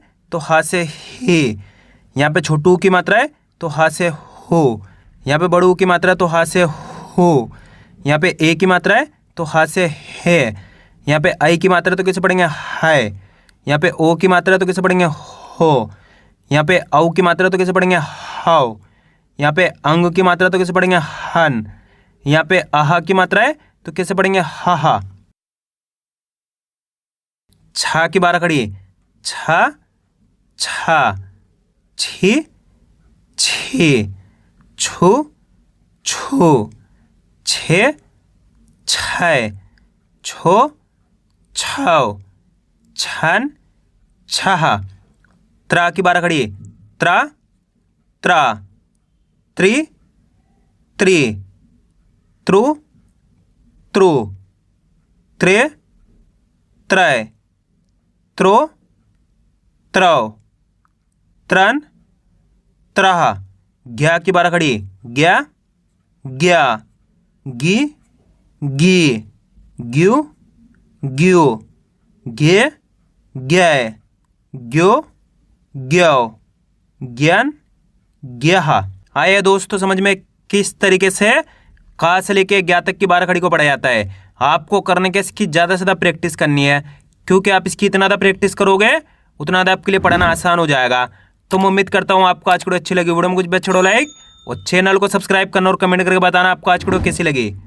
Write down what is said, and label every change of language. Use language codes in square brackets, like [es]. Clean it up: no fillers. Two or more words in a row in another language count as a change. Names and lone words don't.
[hi] तो हा से ही, यहाँ पे छोटू की मात्रा है तो हा से हो, यहाँ पे बड़ू की मात्रा है तो हा से हो, यहाँ पे ए की मात्रा है तो हा से है, यहाँ पे आई की मात्रा है तो कैसे पढ़ेंगे है, यहाँ पे ओ की मात्रा है तो कैसे पढ़ेंगे हो, यहाँ पे औ की मात्रा है तो कैसे पढ़ेंगे हाव, यहाँ पे अंग की मात्रा है तो कैसे पढ़ेंगे हन, यहाँ पे आहा की मात्रा है तो कैसे पढ़ेंगे हा। छा की बारह खड़ी, छा छा, छी छी, छू छू, छे छय, छो छव, छन छह। त्रा की बारह खड़ी, त्रा त्रा, त्रि त्रि, त्रु त्रु, त्रे त्रय, त्रो त्रव, त्रन त्रह। ग्या की बारह खड़ी, ग्या ग्या, गी गी, ग्यू ग्यू, गे ग्याय, ग्यो ग्यव, ज्ञान ग्याह। आइए दोस्तों समझ में किस तरीके से का से लेके ज्ञा तक की बारह खड़ी को पढ़ा जाता है। आपको करने के इसकी ज़्यादा से ज़्यादा प्रैक्टिस करनी है, क्योंकि आप इसकी इतना ज़्यादा प्रैक्टिस करोगे उतना ज़्यादा आपके लिए पढ़ाना आसान हो जाएगा। तो मैं उम्मीद करता हूँ आपको आज की वीडियो अच्छी लगी। वीडियो में कुछ भी छोड़ो लाइक और चैनल को सब्सक्राइब करना और कमेंट करके बताना आपको आज की वीडियो कैसी लगी।